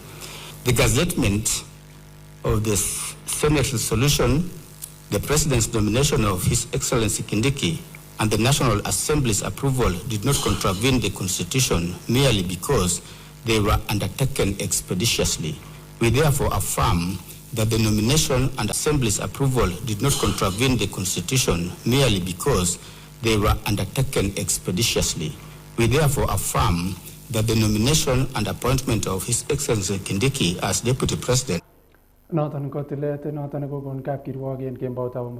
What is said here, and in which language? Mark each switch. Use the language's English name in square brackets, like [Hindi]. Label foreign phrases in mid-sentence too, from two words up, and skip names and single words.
[English] The gazettement of the Senate resolution, the President's nomination of His Excellency Kindiki, and the National Assembly's approval did not contravene the Constitution merely because they were undertaken expeditiously. We therefore affirm that the nomination and Assembly's approval did not contravene the Constitution merely because they were undertaken expeditiously. We therefore affirm that the nomination and appointment of His Excellency Kindiki as Deputy President. [Kalenjin] Noton ko tilet noton kokon kapkirwok en kemboutab amut.